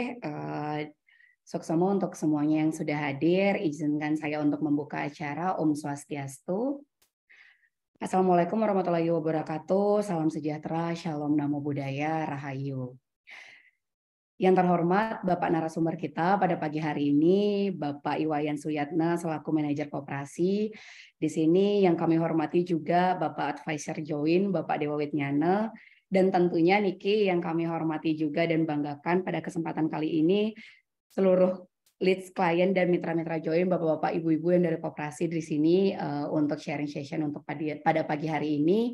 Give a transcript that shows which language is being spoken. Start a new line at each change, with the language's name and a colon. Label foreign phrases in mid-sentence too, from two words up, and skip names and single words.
Indonesian: Suksomo untuk semuanya yang sudah hadir, izinkan saya untuk membuka acara.
Sanskrit: Om Swastiastu.
Arabic: Assalamualaikum warahmatullahi wabarakatuh.
Indonesian: Salam sejahtera, Shalom,
Pali: Namo Buddhaya,
Indonesian: Rahayu. Yang terhormat Bapak narasumber kita pada pagi hari ini, Bapak Iwayan Suyatna selaku manajer koperasi. Di sini yang kami hormati juga Bapak Advisor Join, Bapak Dewa Witnyana, dan tentunya Niki yang kami hormati juga dan banggakan pada kesempatan kali ini seluruh leads klien dan mitra-mitra Join, bapak-bapak, ibu-ibu yang dari koperasi di sini untuk
English: sharing session
Indonesian: untuk pada pagi hari ini.